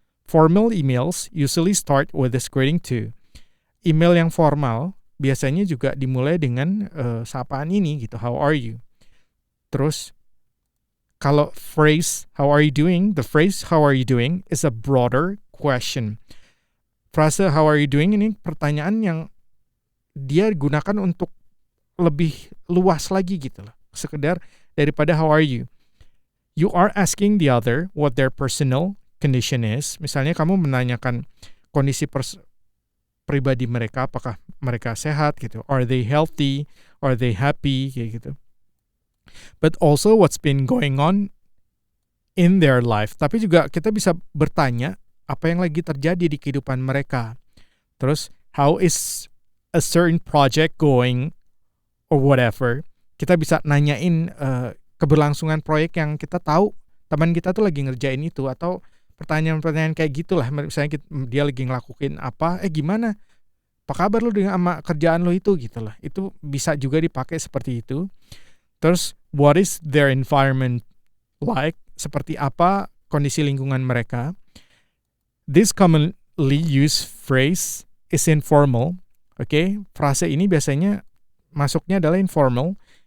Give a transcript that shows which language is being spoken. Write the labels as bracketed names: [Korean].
[English] Formal emails usually start with this greeting too. [Indonesian] Email yang formal biasanya juga dimulai dengan sapaan ini gitu, [English] how are you. [Indonesian] Terus kalau [English] phrase how are you doing, the phrase how are you doing is a broader question. [Indonesian] Frase how are you doing ini pertanyaan yang dia gunakan untuk lebih luas lagi gitu loh. Sekedar daripada [English] how are you. You are asking the other what their personal condition is. [Indonesian] Misalnya kamu menanyakan kondisi pribadi mereka, apakah mereka sehat gitu. [English] Are they healthy? Are they happy? [Indonesian] Kayak gitu. [English] But also what's been going on in their life. [Indonesian] Tapi juga kita bisa bertanya apa yang lagi terjadi di kehidupan mereka. [English] Terus how is a certain project going or whatever. [Indonesian] Kita bisa nanyain keberlangsungan proyek yang kita tahu teman kita tuh lagi ngerjain itu, atau pertanyaan-pertanyaan kayak gitulah. Misalnya dia lagi ngelakuin apa, gimana? Apa kabar lu dengan sama kerjaan lu itu gitu lah. Itu bisa juga dipakai seperti itu. Terus [English] what is their environment like? [Indonesian] Seperti apa kondisi lingkungan mereka? [English] This commonly used phrase is informal. [Indonesian] Frase ini biasanya masuknya adalah informal.